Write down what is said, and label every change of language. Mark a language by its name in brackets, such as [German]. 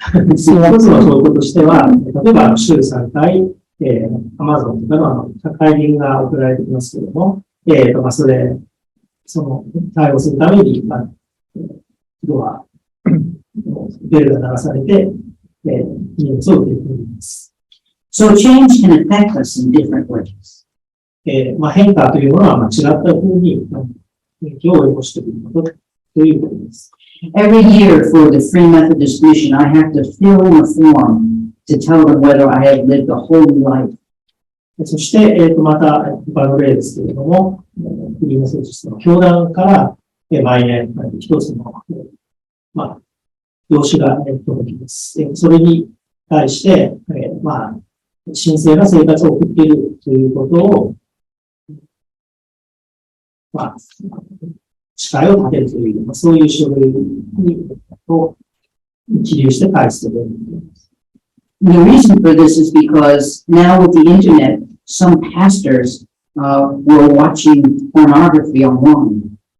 [Japanese] 一つの証拠としては、例えば週3回、Amazon とかの宅配便が送られてきますけれども、その対応するために、ドア、ベルが鳴らされて、荷物を受け取ります。 [English] So change can affect us in different ways. [Japanese] 変化というものは違った風に影響を及ぼしていることということです。 [English] Every year for the Free Methodist Mission, I have to fill in a form to tell them whether I have lived a holy life. [Japanese] そして、また、他の例ですけれども、フリーメソジストの教団から、毎年、一つの、用紙が届きます。それに対して、神聖な生活を送っているということを、誓いを立てるという、そういう書類を記入して返すということです。 [English] The reason for this is because now with the internet, some pastors were watching pornography online.